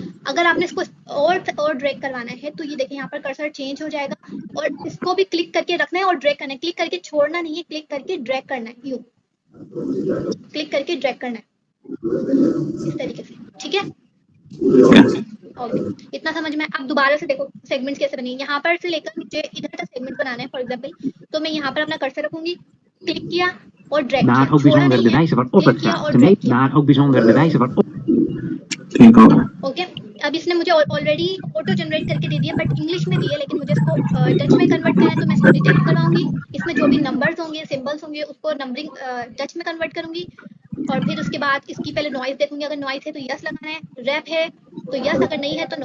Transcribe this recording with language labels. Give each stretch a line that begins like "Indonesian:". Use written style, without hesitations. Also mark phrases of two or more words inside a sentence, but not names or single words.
Hindi: अगर आपने इसको और ड्रैग करवाना है तो ये देखें यहाँ पर कर्सर चेंज हो जाएगा और इसको भी क्लिक करके रखना है और ड्रैग करना है, क्लिक करके छोड़ना नहीं है, क्लिक करके ड्रैग करना है, यूं क्लिक करके ड्रैग करना है इस तरीके से, ठीक है। ओके, इतना समझ में। अब दोबारा से देखो सेगमेंट्स कैसे बनेंगे, यहाँ पर से लेकर नीचे इधर तक सेगमेंट बनाना है
English: for example,
Hindi: तो मैं यहाँ पर अपना कर्सर रखूंगी, क्लिक किया और ड्रैग किया,
Dutch: Daar ook bijzonder de wijze waarop het gaat. Daar ook bijzonder de wijze waarop...
Hindi: ठीक हो गया। ओके, अब इसने मुझे ऑलरेडी
English: auto generate
Hindi: करके दे दिया, बट इंग्लिश में दिया, लेकिन मुझे इसको डच में कन्वर्ट करना है तो मैं इसको डिटेक्ट करवाऊंगी। इसमें जो भी नंबर्स होंगे, सिंबल्स होंगे, उसको नंबरिंग डच में कन्वर्ट करूंगी। और फिर उसके बाद इसकी पहले नॉइस देखूंगी, अगर नॉइस है तो यस लगाना है, रैप है तो यस, अगर नहीं है तो नो।